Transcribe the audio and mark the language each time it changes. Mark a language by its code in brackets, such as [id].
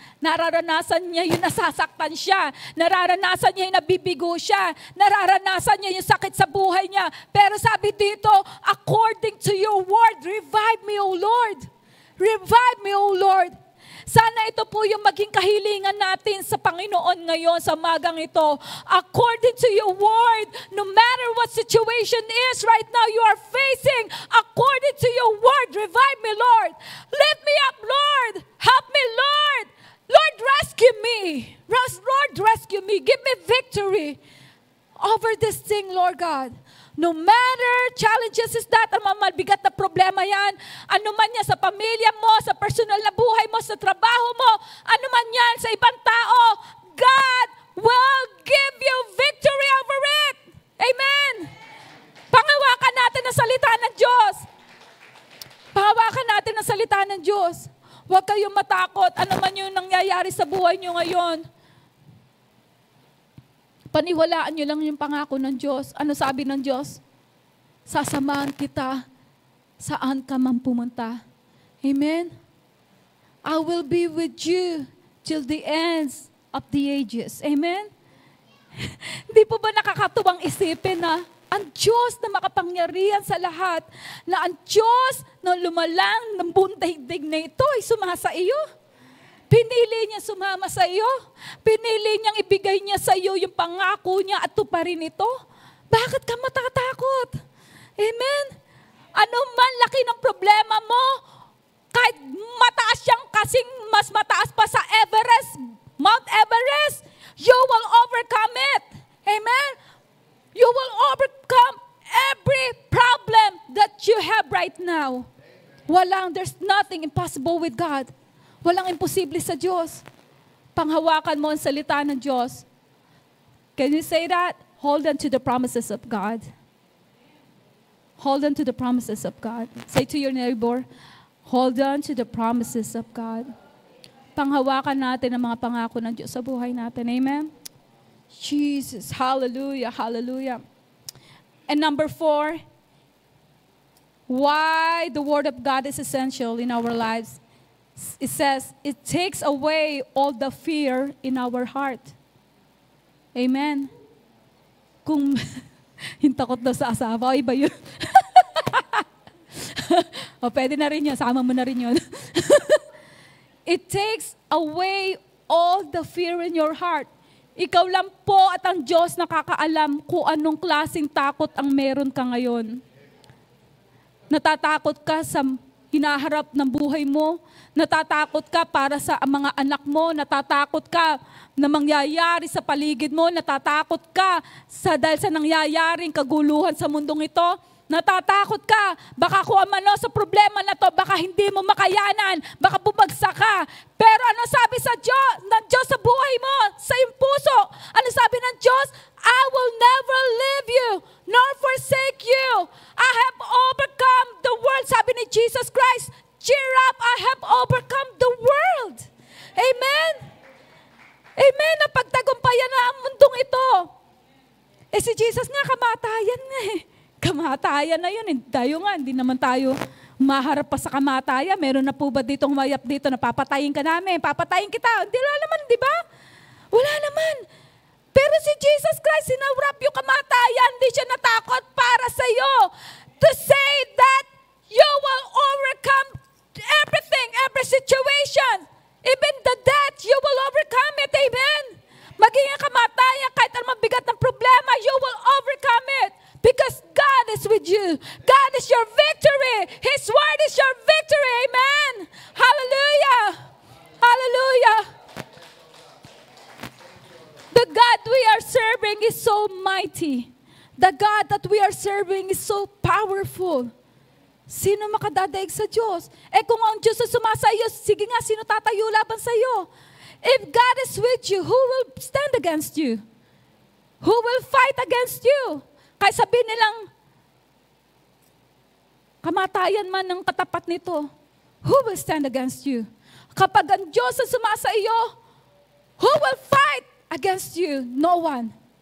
[tl] Nararanasan niya yung nasasaktan siya. Nararanasan niya yung nabibigo siya. Nararanasan niya yung sakit sa buhay niya. Pero sabi dito, [en] according to your word, revive me, O Lord. Revive me, O Lord. [tl] Sana ito po yung maging kahilingan natin sa Panginoon ngayon sa magang ito. [en] According to your word, no matter what situation is right now you are facing, according to your word, revive me, Lord. Lift me up, Lord. Help me, Lord. Lord, rescue me. Lord, rescue me. Give me victory over this thing, Lord God. No matter challenges is that, [tl] ang mga mabigat na problema yan, ano man yan sa pamilya mo, sa personal na buhay mo, sa trabaho mo, ano man yan sa ibang tao, [en] God will give you victory over it. Amen. [tl] Pangawakan natin ang salita ng Diyos. Pangawakan natin ang salita ng Diyos. Huwag kayong matakot. Ano man yung nangyayari sa buhay nyo ngayon. Paniwalaan nyo lang yung pangako ng Diyos. Ano sabi ng Diyos? Sasamahan kita saan ka man pumunta. Amen? [en] I will be with you till the ends of the ages. Amen? [tl] Hindi po ba nakakatuwang isipin na ang Diyos na makapangyarihan sa lahat, na ang Diyos na lumalang ng buong daigdig na ito ay sumasa iyo? Pinili niya sumama sa iyo. Pinili niyang ibigay niya sa iyo yung pangako niya at tuparin ito. Bakit ka matatakot? Amen? Ano man laki ng problema mo, kahit mataas siyang kasing mas mataas pa sa Everest, Mount Everest, [en] you will overcome it. Amen? You will overcome every problem that you have right now. There's nothing impossible with God. [tl] Walang imposible sa Diyos. Panghawakan mo ang salita ng Diyos. [en] Can you say that? Hold on to the promises of God. Hold on to the promises of God. Say to your neighbor, hold on to the promises of God. [tl] Panghawakan natin ang mga pangako ng Diyos sa buhay natin. [en] Amen? Jesus. Hallelujah. Hallelujah. And number 4, why the Word of God is essential in our lives. It says, it takes away all the fear in our heart. [tl] Amen. Kung hintakot daw sa asawa, iba yun. O, pwede na rin yun. Sama mo na rin yun. [en] It takes away all the fear in your heart. [tl] Ikaw lang po at ang Diyos nakakaalam kung anong klaseng takot ang meron ka ngayon. Natatakot ka sa hinaharap ng buhay mo. Natatakot ka para sa mga anak mo. Natatakot ka na mangyayari sa paligid mo. Natatakot ka dahil sa nangyayaring kaguluhan sa mundong ito. Natatakot ka. Baka kung ano sa problema na to, baka hindi mo makayanan. Baka bumagsak ka. Pero ano sabi ng Diyos sa buhay mo, sa iyong puso? Ano sabi ng Diyos? [en] I will never leave you, nor forsake you. I have overcome the world. [tl] Sabi ni [en] Jesus Christ, cheer up, I have overcome the world. Amen? [tl] Amen, napagtagumpayan na ang mundong ito. Si Jesus nga, kamatayan nga eh. Kamatayan na yun. Tayo nga, hindi naman tayo maharap pa sa kamatayan. Meron na po ba dito humayap dito na papatayin ka namin? Papatayin kita. Hindi wala naman, di ba? Wala naman. Pero si Jesus Christ, sinawrap yung kamatayan. Hindi siya natakot para sa iyo. [en] To say that you will overcome everything, every situation. Even the death, you will overcome it. [tl] Amen? Maging ang kamatayan, kahit anong mabigat ng problema, [en] you will overcome it. Because God is with you. God is your victory. His word is your victory. Amen. Hallelujah. Hallelujah. The God we are serving is so mighty. The God that we are serving is so powerful. [tl] Sino makadadaig sa Diyos? Kung ang Diyos ay sumasayo, sige nga, sino tatayo laban sa iyo? [en] If God is with you, who will stand against you? Who will fight against you? [tl] Kaya sabihin nilang, kamatayan man ng katapat nito, [en] who will stand against you? [tl] Kapag ang Diyos ang sumasa iyo, [en] who will fight against you? No one.